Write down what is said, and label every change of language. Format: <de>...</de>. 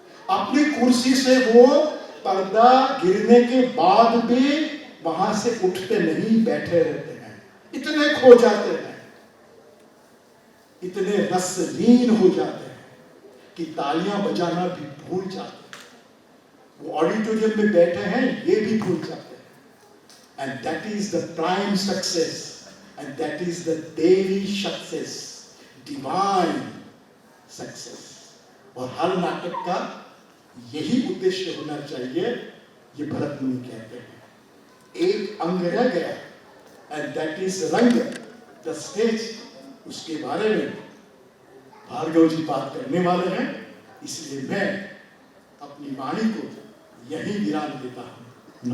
<hi>अपनी कुर्सी से वो पर्दा गिरने के बाद भी वहां से उठते नहीं, बैठे रहते हैं, इतने खो जाते हैं, इतने रसलीन हो जाते हैं कि तालियां बजाना भी भूल जाते हैं। वो ऑडिटोरियम में बैठे हैं, ये भी भूल जाते हैं।</hi> <en>And that is the prime success and that is the Devi success, divine success.</en> <hi>और हर नाटक का यही उद्देश्य होना चाहिए, ये भरत मुनि कहते हैं। एक अंग रह गया,</hi> <en>and that is</en> <hi>रंग, the stage, उसके बारे में भार्गव जी बात करने वाले हैं, इसलिए मैं अपनी वाणी को यही विराम देता हूं।</hi>